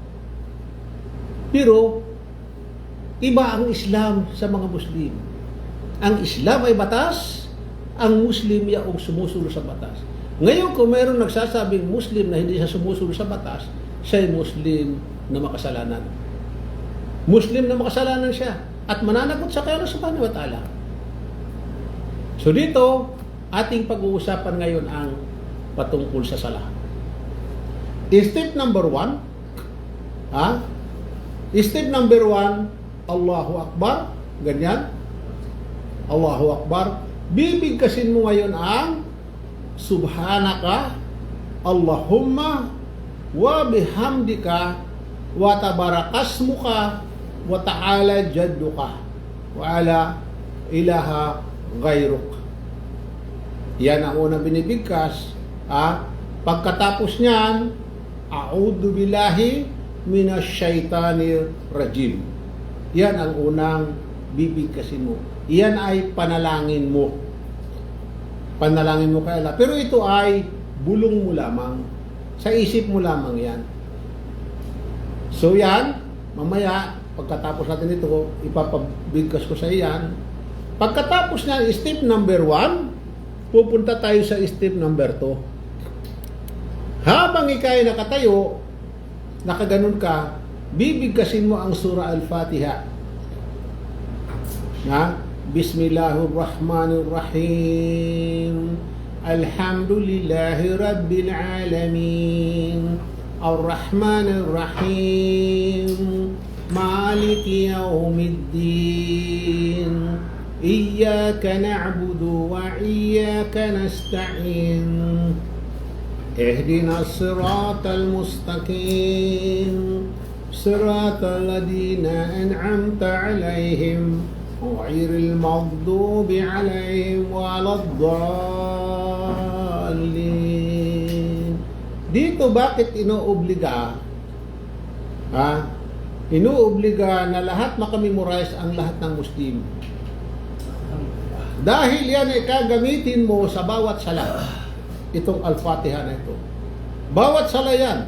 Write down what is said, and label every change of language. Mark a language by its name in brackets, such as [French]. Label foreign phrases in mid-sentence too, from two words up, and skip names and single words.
[Filipino] Pero, iba ang Islam sa mga Muslim. Ang Islam ay batas, ang Muslim yaong sumusunod sa batas. Ngayon, kung mayroong nagsasabing Muslim na hindi siya sumusunod sa batas, siya ay Muslim na makasalanan. Muslim na makasalanan siya at mananagot sa kay [Arabic] الله سبحانه وتعالى. [Filipino] So dito, ating pag-uusapan ngayon ang patungkol sa sala. [English] Step number 1, Step number 1, [Arabic] الله أكبر, ganyan. الله أكبر. [Filipino] Bibigkasin mo ngayon ang [Arabic] سبحانك اللهم وبحمدك وتبارك اسمك وتعالى جدك ولا إله غيرك. [Filipino] Yan ang unang binibigkas. Pagkatapos niyan, [Arabic] أعوذ بالله من الشيطان الرجيم. [Filipino] Yan ang unang bibigkasin mo. Yan ay panalangin mo. Panalangin mo kay Allah. Pero ito ay bulong mo lamang. Sa isip mo lamang yan. So yan, mamaya, pagkatapos natin ito, ipapabigkas ko sa iyan. Pagkatapos na [English] step number 1, [Filipino] pupunta tayo sa [English] step number 2. [Filipino] Habang ikay nakatayo, nakaganon ka, bibigkasin mo ang surah Al-Fatiha. [Arabic] بسم الله الرحمن الرحيم. الحمد لله رب العالمين. الرحمن الرحيم مالك يوم الدين. إياك نعبد وإياك نستعين. اهدنا الصراط المستقيم. صراط الذين أنعمت عليهم غير المغضوب عليهم ولا الضالين. [Filipino] Dito bakit inoobliga? Inoobliga na lahat makamemorize ang lahat ng Muslim. Dahil yan ay kagamitin mo sa bawat sala. Itong Al-Fatiha na ito. Bawat sala yan.